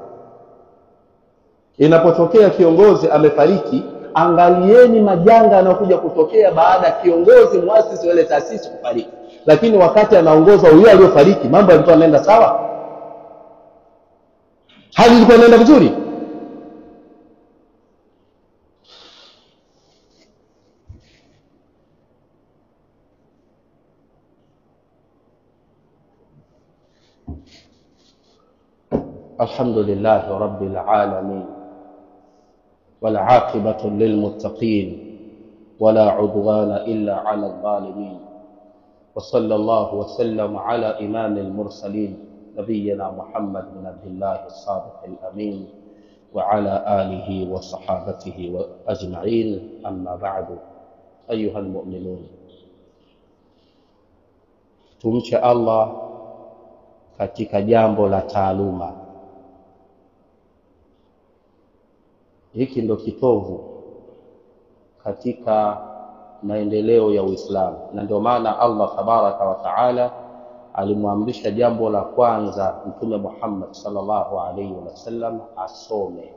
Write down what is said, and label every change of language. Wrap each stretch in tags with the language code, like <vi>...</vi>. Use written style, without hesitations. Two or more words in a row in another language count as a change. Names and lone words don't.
<sw>Inapotokea kiongozi amefariki, angalieni majanga yanayokuja kutokea baada ya kiongozi muasisi wa ile taasisi kufariki. Lakini wakati anaongoza huyo aliyofariki, mambo yalikuwa yanaenda sawa? Hali ilikuwa inaenda vizuri?</sw> <ar>الحمد لله رب العالمين والعاقبة للمتقين ولا عدوان إلا على الظالمين. وصلى الله وسلم على إمام المرسلين نبينا محمد بن عبد الله الصادق الأمين وعلى آله وصحابته أجمعين. أما بعد، أيها المؤمنون،</ar> <sw>tumche Allah katika jambo la taaluma. Hiki ndo kitovu katika maendeleo ya Uislamu, na ndio maana Allah</sw> <ar>تبارك وتعالى</ar> <sw>alimwamrisha jambo la kwanza Mtume Muhammad</sw> <ar>صلى الله عليه وسلم</ar> <sw>asome.</sw>